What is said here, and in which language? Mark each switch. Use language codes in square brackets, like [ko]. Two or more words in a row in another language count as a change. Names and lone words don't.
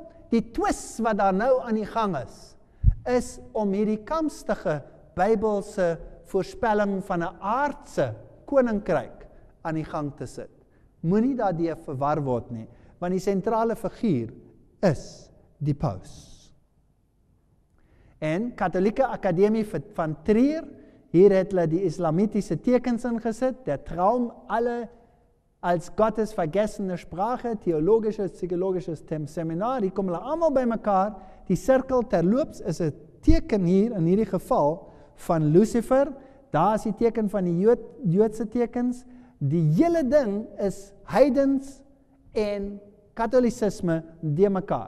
[af] Die twist wat daar nou aan die gang is om hierdie kamstige Bybelse voorspelling van 'n aardse koninkryk aan die gang te sit. Moenie daardeur verwar word nie, want die sentrale figuur is die paus. En Katholieke Akademie van Trier, hier het hulle die islamitiese tekens ingesit, [de] der Traum alle als Gottes vergessene Sprache, theologisches, psychologisches Seminar, [af] die kom hulle almal by mekaar. Die sirkel terloops is 'n teken hier, in hierdie geval, van Lucifer. Daar is die teken van die Joodse tekens. Die hele ding is heidens en Katholicisme de mekaar.